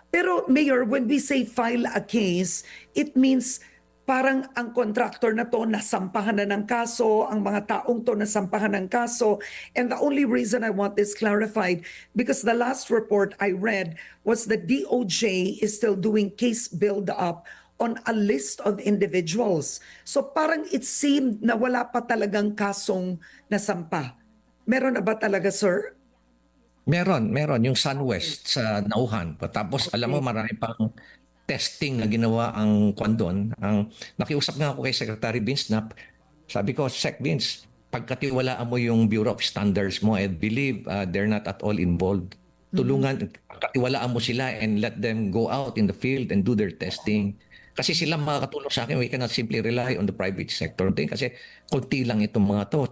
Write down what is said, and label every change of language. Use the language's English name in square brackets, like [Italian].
[Filipino] Pero Mayor, [English] when we say file a case, it means [Filipino] parang ang contractor na to nasampahan na ng kaso, ang mga taong to nasampahan ng kaso. [English] And the only reason I want this clarified, because the last report I read was the DOJ is still doing case build-up on a list of individuals. [Filipino] So parang [English] it seemed [Filipino] na wala pa talagang kasong nasampa. Meron na ba talaga, sir? Meron yung SunWest sa Nauhan. Tapos alam mo Okay. marami pang testing na ginawa ang kwan doon. Nakiusap nga ako kay Secretary Vince na sabi ko, Sec Vince, pagkatiwalaan mo yung Bureau of Standards mo, [English] I believe they're not at all involved. [Filipino] Tulungan, pagkatiwalaan mo sila [English] and let them go out in the field and do their testing. [Filipino] Kasi sila makakatulong sa akin. [English] We cannot simply rely on the private sector. [Filipino] Kasi konti lang itong mga to.